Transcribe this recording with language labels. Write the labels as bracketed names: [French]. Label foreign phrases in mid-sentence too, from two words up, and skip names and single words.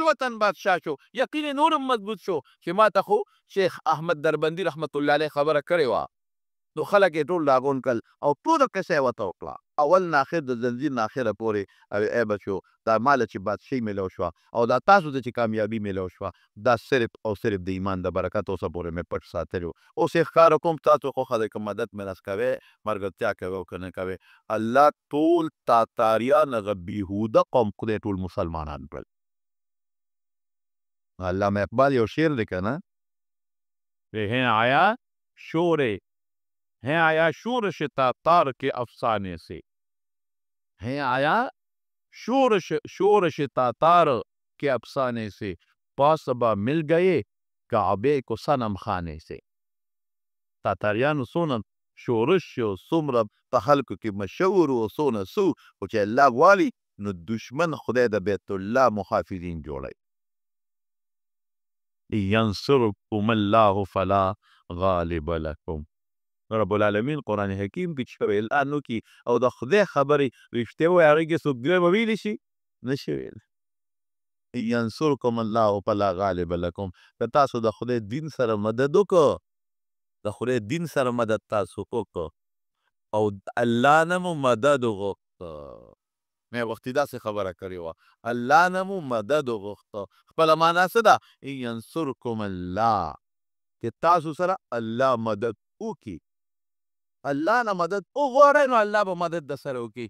[Pashto] وطن بادشاه شو یقین نور هم مضبوط شو چې ما ته خو شیخ احمد دربندي [Arabic] رحمت الله علیه [Pashto] خبره کړې وه نو خلک یې ټول راغونډ کړل او ټوله کیسه یې ورته وکړه اول نه اخر د زنځیر نه اخره پورې ای بچو دا ماله چې بادشاهي میلو شوه او دا تاسو ته چې کامیابي میلو شوه دا صرف او صرف د ایمان د برکت اوسه پورې مې پټ ساتلی و. اوس یې ښکاره کوم تاسو خوښه ده که مدد مې راس کوئ ملګرتیا کوئ او که نه کوئ. الله ټول تاتاریان هغه بېهوده قوم خدای ټول مسلمانان کړل. علامه اقبال یو شعر دی که نه [Hindi] हैं आया शोरे हैं आया शोरश तातार के अफसाने से हैं आया शोरश तातार के अफसाने से पासबा मिल गए काबे को सनम खाने से. [Pashto] تاتاریانو څونه شورش او څومره په خلکو کې مشهور او څونه څو خو چې الله غواړي نو دشمن خدای د بیت الله محافظین جوړوي. [Arabic] ينصركم الله فلا غالب لكم. [Pashto] رب العالمین قرآن حکیم کې چې اعلان وکړي او د خدای خبرې رښتیا وایي هغې کې څوک درې به ویلی شي نشي ویلی. [Arabic] ینصرکم الله فلا غالب لکم [Pashto] که تاسو د خدای دین سره مدد وکړو د خدای دین سره مدد تاسو وکړو او الله نه مو مدد وغوښته مې وختي داسې خبره کړې وه الله نه مو مدد وغوښته خپله معنا څه ده [Arabic] ینصرکم الله [Pashto] چې تاسو سره الله مدد وکړي الله نه مدد وغواړئ نو الله به مدد در سره وکړي.